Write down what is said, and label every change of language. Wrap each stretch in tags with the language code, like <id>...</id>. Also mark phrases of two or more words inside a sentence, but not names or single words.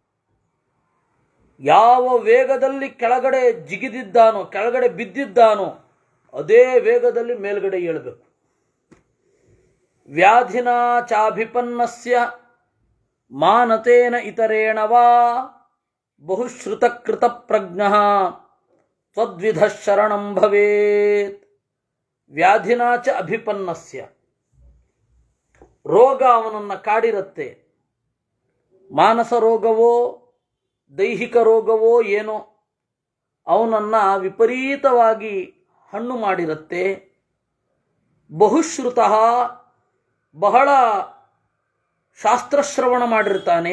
<kn>ಯಾವ ವೇಗದಲ್ಲಿ ಕೆಳಗಡೆ ಜಿಗಿದಿದ್ದಾನೋ, ಕೆಳಗಡೆ ಬಿದ್ದಿದ್ದಾನೋ, ಅದೇ ವೇಗದಲ್ಲಿ ಮೇಲ್ಗಡೆ ಏಳಬೇಕು.</kn> <sa>ವ್ಯಾಧಿನ ಚಾಭಿಪನ್ನಸ್ಯ ಮಾನತೇನ ಇತರೇಣ ವಾ ಬಹುಶ್ರುತಕೃತ ಪ್ರಜ್ಞಃ ತ್ವದ್ವಿಧ ಶರಣಂ ಭವೇತ್. ವ್ಯಾಧಿನ ಚ ಅಭಿಪನ್ನಸ್ಯ,</sa> <kn>ರೋಗ ಅವನನ್ನು ಕಾಡಿರುತ್ತೆ. ಮಾನಸ ರೋಗವೋ ದೈಹಿಕ ರೋಗವೋ ಏನೋ ಅವನನ್ನು ವಿಪರೀತವಾಗಿ ಹಣ್ಣು ಮಾಡಿರುತ್ತೆ. ಬಹುಶ್ರುತಃ, ಬಹಳ ಶಾಸ್ತ್ರಶ್ರವಣ ಮಾಡಿರ್ತಾನೆ.</kn>